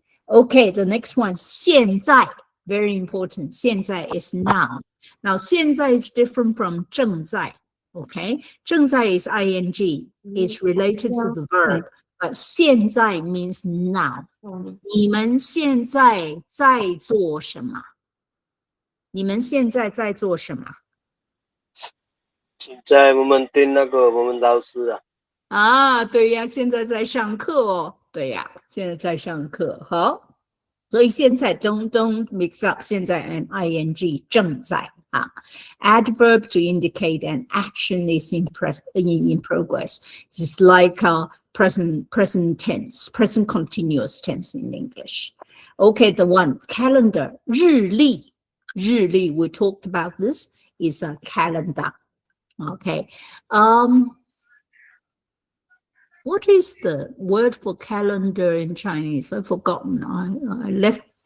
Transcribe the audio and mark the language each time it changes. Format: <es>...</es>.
<en>okay the next one 现在 very important 现在 is now now 现在 is different from 正在 okay 正在 is ing it's related to the verb but 现在 means now</en> <zh>你们现在在做什么</zh> <en>你们现在在做什么</en> <zh>现在我们听那个我们老师对呀现在在上课哦对呀现在在上课好所以现在</zh> <en>don't mix up</en> <zh>现在 and ing 正在</zh> <en>adverb to indicate an action is in progress it's like present tense present continuous tense in English okay the one calendar 日历we talked about this is a calendar okay what is the word for calendar in Chinese? I've forgotten. I left.</en>